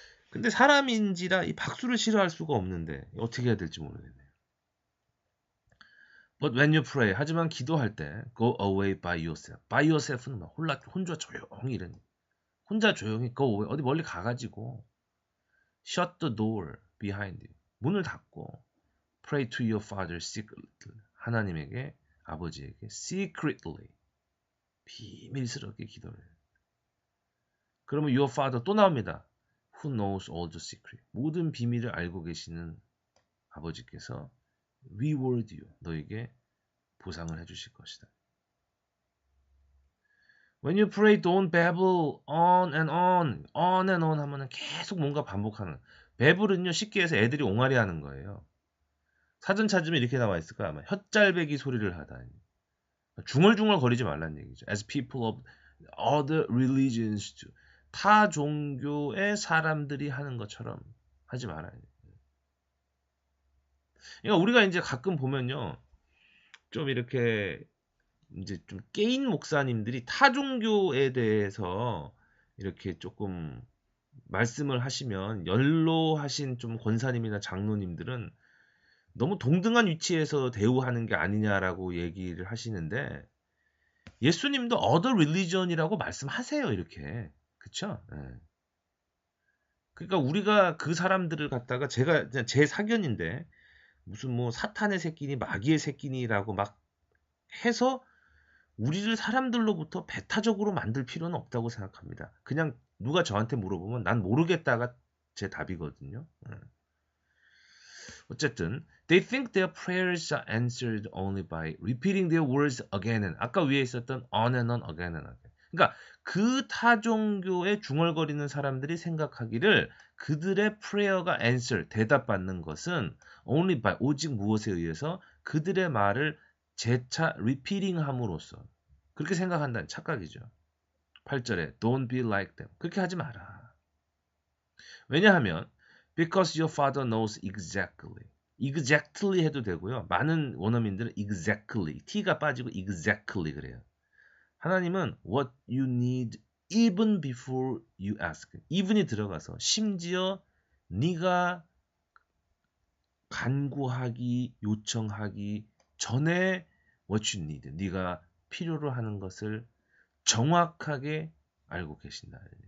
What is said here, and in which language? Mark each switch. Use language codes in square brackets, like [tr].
[ko] 근데 사람인지라 이 박수를 싫어할 수가 없는데 어떻게 해야 될지 모르겠네요. [en] But when you pray, [ko] 하지만 기도할 때 [en] go away by yourself. by yourself [ko] 는 막 혼자 조용히 이런 혼자 조용히 [en] go away [ko] 어디 멀리 가가지고 [en] shut the door behind you. [ko] 문을 닫고 [en] pray to your father secretly. [ko] 하나님에게 아버지에게 [en] secretly [ko] 비밀스럽게 기도를 해요. 그러면 [en] your father [ko] 또 나옵니다. [en] Who knows all the secret. [ko] 모든 비밀을 알고 계시는 아버지께서 [en] reward you. [ko] 너에게 보상을 해주실 것이다. [en] When you pray, don't babble on and on [ko] 하면은 계속 뭔가 반복하는. babbl은요, 쉽게 해서 애들이 옹알이 하는 거예요. 사전 찾으면 이렇게 나와 있을 거야, 아마. 혓잘배기 소리를 하다니. 중얼중얼 거리지 말란 얘기죠. [en] As people of other religions do. [ko] 타 종교의 사람들이 하는 것처럼 하지 말아요. 그러니까 우리가 이제 가끔 보면요. 좀 이렇게 이제 좀 깨인 목사님들이 타 종교에 대해서 이렇게 조금 말씀을 하시면 연로하신 좀 권사님이나 장로님들은 너무 동등한 위치에서 대우하는 게 아니냐라고 얘기를 하시는데 예수님도 [en] other religion [ko] 이라고 말씀하세요 이렇게 그쵸? 예. 그러니까 우리가 그 사람들을 갖다가 제가 제 사견인데 무슨 뭐 사탄의 새끼니 마귀의 새끼니라고 막 해서 우리를 사람들로부터 배타적으로 만들 필요는 없다고 생각합니다. 그냥 누가 저한테 물어보면 난 모르겠다가 제 답이거든요. 어쨌든 [en] they think their prayers are answered only by repeating their words again and [ko] 아까 위에 있었던 [en] on and on again and again. [ko] 그러니까 그 타종교에 중얼거리는 사람들이 생각하기를 그들의 prayer가 answer 대답받는 것은 [en] only by [ko] 오직 무엇에 의해서 그들의 말을 재차 [en] repeating [ko] 함으로써 그렇게 생각한다는 착각이죠. 8절에 [en] don't be like them. [ko] 그렇게 하지 마라. 왜냐하면 [en] because your father knows exactly. [ko] exactly 해도 되고요. 많은 원어민들은 exactly. t가 빠지고 exactly 그래요. 하나님은 [en] what you need even before you ask. [ko] even이 들어가서 심지어 네가 간구하기, 요청하기 전에 [en] what you need. [ko] 네가 필요로 하는 것을 정확하게 알고 계신다.